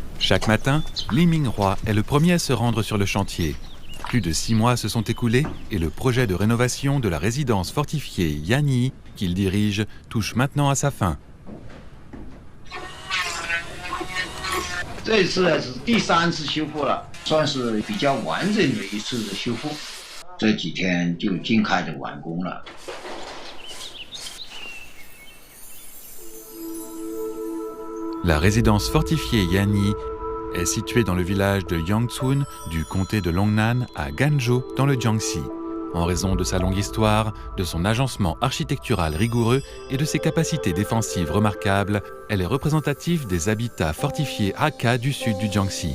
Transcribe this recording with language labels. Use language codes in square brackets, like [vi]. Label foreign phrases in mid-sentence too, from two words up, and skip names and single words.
[fr] Chaque matin, Li Minghua est le premier à se rendre sur le chantier. Plus de 6 mois se sont écoulés et le projet de rénovation de la résidence fortifiée Yanyi, qu'il dirige, touche maintenant à sa fin. [zh] 这次是第3次修复了，算是比较完整的一次的修复。这几天就尽快的完工了。 [fr] La résidence fortifiée Yanyi est située dans le village de Yangcun du comté de Longnan à Ganzhou dans le Jiangxi. En raison de sa longue histoire, de son agencement architectural rigoureux et de ses capacités défensives remarquables, elle est représentative des habitats fortifiés Hakka du sud du Jiangxi.